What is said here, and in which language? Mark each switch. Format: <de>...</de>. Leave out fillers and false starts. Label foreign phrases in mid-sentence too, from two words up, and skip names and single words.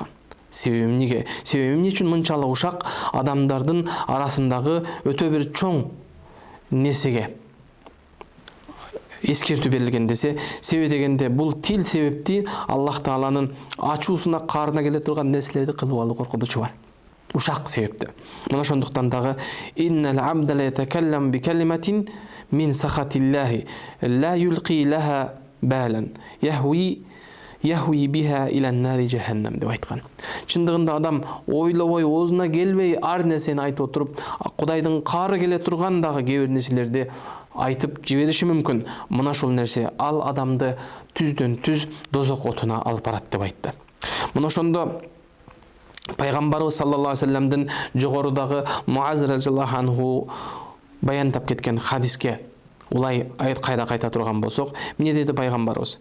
<ky>Себеби эмне үчүн мынчалык ушак адамдардын арасындагы өтө бир чоң нерсеге эскертүү берилген десе, себеби дегенде бул тил себепти Аллах Тааланын ачуусуна, каарына келе турган нерселерди кылып алуу коркунучу бар. Ушак себепти. Мына ошондуктан дагы</ky> <ar>إن العبد ليتكلم بالكلمة من سخط الله لا يلقي لها بالا يهوي بها إلى نار جهنم</ar> <ky>деп айткан. Чындыгында адам ойлобой, оозуна келбей ар нерсени айтып отуруп, Кудайдын каары келе турган дагы кээ бир нерселерди айтып жибериши мүмкүн. Мына ушул нерсе ал адамды түздөн түз дозок отуна алып барат деп айтты. Мына ошондо Пайгамбарыбыз</ky> <ar>صلى الله عليه وسلم</ar> <ky>жогорудагы Муаз</ky> <ar>رضي الله عنه</ar> <ky>баяндап кеткен хадиске улай кайта турган болсок, эмне деди Пайгамбарыбыз?</ky>